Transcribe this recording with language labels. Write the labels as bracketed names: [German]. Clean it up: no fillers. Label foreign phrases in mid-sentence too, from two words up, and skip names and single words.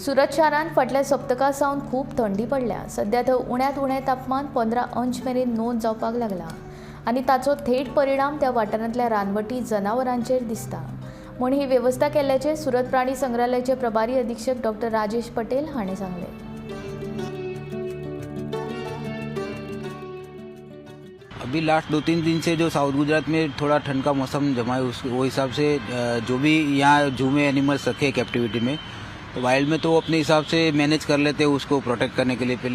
[Konkani] सुरत शारांत फाटल्या सप्तका सावन खूब थंडी पडल्या। सध्या थंय उण्यांत उणें तापमान 15 अंश मेरेन नोंद जावपाक लागला आनी ताचो थेट परिणाम त्या वाठारांतल्या रानवटी जनावरांचेर दिसता म्हूण ही वेवस्था केल्ल्याचें सुरत प्राणी संग्रहालयाचे प्रभारी अधीक्षक डॉ. राजेश पटेल हांणी सांगलें। [Hindi] अभी लास्ट 2-3 दिन से जो साउथ गुजरात में थोड़ा ठंड का मौसम जमा है, वो हिसाब से जो भी यहाँ जू में एनिमल्स रखे कैप्टिविटी में, तो वाइल्ड में तो अपने हिसाब से मैनेज कर लेते हैं उसको प्रोटेक्ट करने के लिए।